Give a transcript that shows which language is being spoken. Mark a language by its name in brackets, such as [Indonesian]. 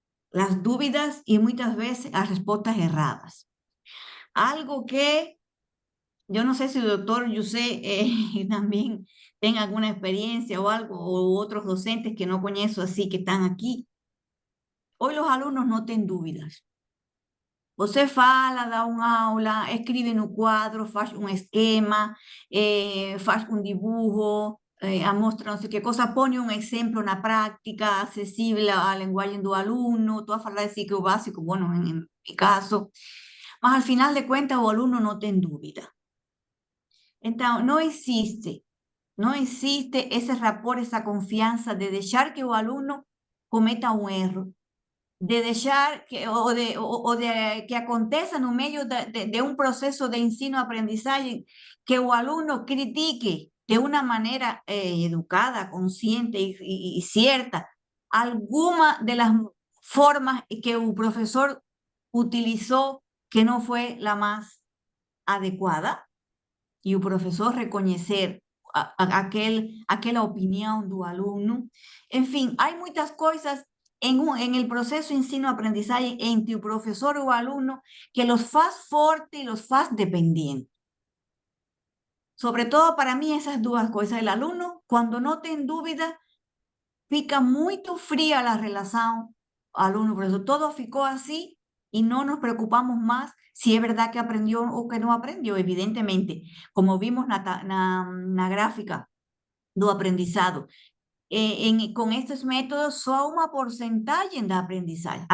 [Spanish] Las dúvidas y muchas veces las respuestas erradas. Algo que yo no sé si el doctor Yusé también tenga alguna experiencia o algo, o otros docentes que no conozco así que están aquí. Hoy los alumnos no tienen dúvidas. [Portuguese] Você fala, dá aula, escreve no quadro, faz esquema, faz dibujo, mostra não sei que coisa, põe exemplo na práctica, acessível à linguagem do aluno, estou a falar assim que o básico, [Spanish] bueno, em mi caso, [Portuguese] mas al final de contas o aluno não tem dúvida. Então, não existe esse rapport, essa confiança de deixar que o aluno cometa erro, de dejar que, o de que aconteça no meio de [Spanish] un proceso de ensino-aprendizaje, [Portuguese] que o aluno critique [Spanish] de una manera educada, consciente y cierta alguna de las formas que el profesor utilizó que no fue la más adecuada, y el profesor reconocer aquella opinión del alumno. En fin, hay muchas cosas en el proceso ensino-aprendizaje entre el profesor o alumno que los faz fuerte y los faz dependiente. Sobre todo para mí esas dos cosas. El alumno, cuando no tiene dúvida, fica muy fría la relación alumno-profesor. Todo ficó así y no nos preocupamos más si es verdad que aprendió o que no aprendió. [Portuguese] Evidentemente, como vimos na gráfica do aprendizado, [Spanish] con estos métodos [Portuguese] só uma porcentagem da aprendizagem.